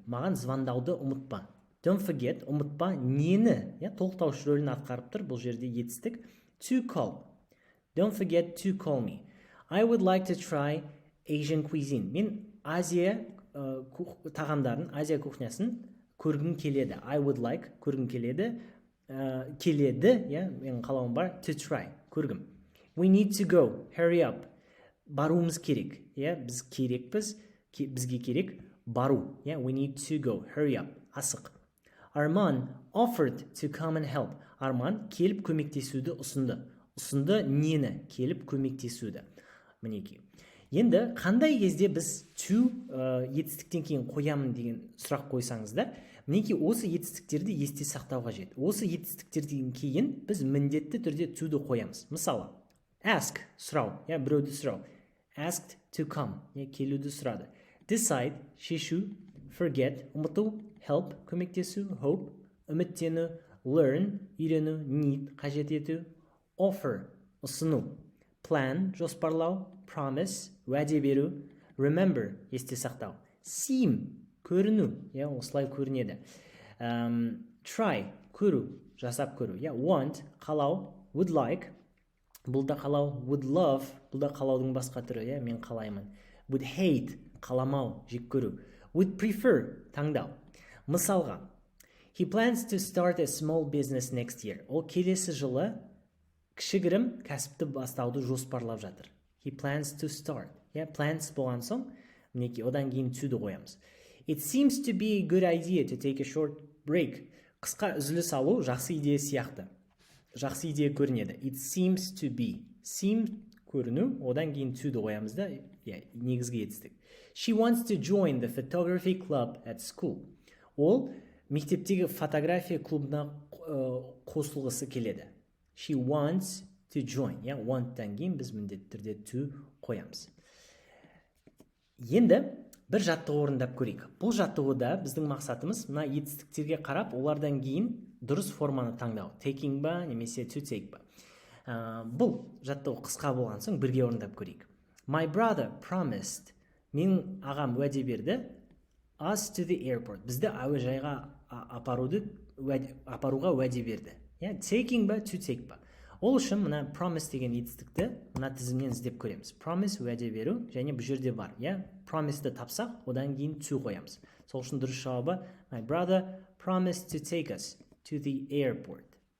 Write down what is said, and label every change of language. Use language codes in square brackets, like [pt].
[kk] Маған звондауды ұмытпа. [en] Don't forget, [kk] ұмытпа нені? Толықтаушы рөлін атқарып тұр бұл жерде етістік. [en] To call. Don't forget to call me. I would like to try Asian cuisine. [kk] Мен Азия тағамдарын, Азия кухнясын көргім келеді. [en] I would like, [kk] көргім келеді. Келеді, мен қалауым бар, [en] to try, [kk] көргім. [en] We need to go, hurry up. [kk] Баруымыз керек. Біз керекпіз, бізге керек бару. [en] We need to go, hurry up. [kk] Асық. [en] Arman offered to come and help. [kk] Арман келіп көмектесуді ұсынды. Ұсынды нені? Келіп көмектесуді. Мінеки. Енді қандай кезде біз to етістіктен кейін қоямын деген сұрақ қойсаңыздар, мінеки осы етістіктерді есте сақтау қажет. Осы етістіктерден кейін біз міндетті түрде to-ды қоямыз. Мысалы, ask, сұрау, біреуді сұрау. [en] Asked to come, [kk] келуді сұрады. Decide, шешу. Forget, ұмыту. Help, көмектесу. Hope, үміттену. Learn, үйрену. Need, қажет ету. Offer, ұсыну. Plan, жоспарлау. Promise, уәде беру. Remember, есте сақтау. Seem, көріну, осылай көрінеді. Try, көру, жасап көру. Want, қалау. Would like, бұл да қалау. Would love, бұл да қалаудың басқа түрі. Мен қалаймын. Would hate, қаламау, жек көру. [en] Would prefer, таңдау. Мысалға, he plans to start a small business next year. [kk] Ол келесі жылы кішігірім кәсіпті бастауды жоспарлап жатыр. [en] He plans to start. [kk] Plans болған соң, мінеки, одан кейін to-ді қоямыз. [en] It seems to be a good idea to take a short break. [kk] Қысқа үзіліс алу жақсы идея сияқты. Жақсы идея көрінеді. [en] It seems to be. [kk] Seem көріну, одан кейін to-ді қоямыз да, негізгі етістік. [en] She wants to join the photography club at school. [kk] Ол мектептегі фотография клубына қосылғысы келеді. [en] She wants to join. [kk] Want-тан кейін біз міндетті түрде to қоямыз. Енді бір жаттығу орындап көрейік. Бұл жаттығуда біздің мақсатымыз мына етістіктерге қарап, олардан кейін дұрыс форманы таңдау. Taking ба, немесе to take ба. Бұл жаттығу қысқа болған соң бірге орындап көрейік. [en] My brother promised. [kk] Мен ағам уәде берді. [en] Us to the airport. [kk] Бізді әуежайға апаруға уәде берді. Taking ба, to take ба. Ол үшін мына promise деген етістікті мына тізімнен іздеп көреміз. Promise уәде беру және бұл жерде бар. Promise-ді тапсақ, одан кейін to қоямыз. Сол үшін дұрыс жауабы [en] My brother promised to take us to the airport.